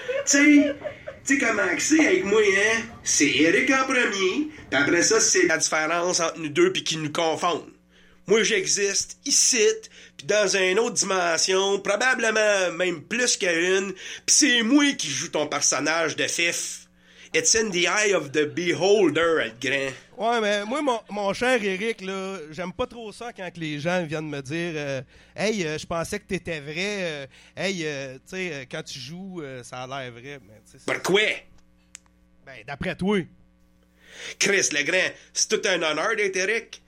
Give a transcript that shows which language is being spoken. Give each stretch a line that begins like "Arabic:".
French: T'sais comment que c'est avec moi, hein? C'est Eric en premier, pis après ça, c'est la différence entre nous deux pis qui nous confond. Moi, j'existe ici, pis dans une autre dimension, probablement même plus qu'une, pis c'est moi qui joue ton personnage de fif.
English: It's in the eye of the beholder,
French: le grand. Ouais, mais moi, mon cher Eric, là, j'aime pas trop ça quand les gens viennent me dire « Hey, je pensais que t'étais vrai. Hey, tu sais, quand tu joues, ça a l'air vrai. » Pourquoi? Ben, d'après toi. Chris Legrand, c'est tout un honneur d'être Eric.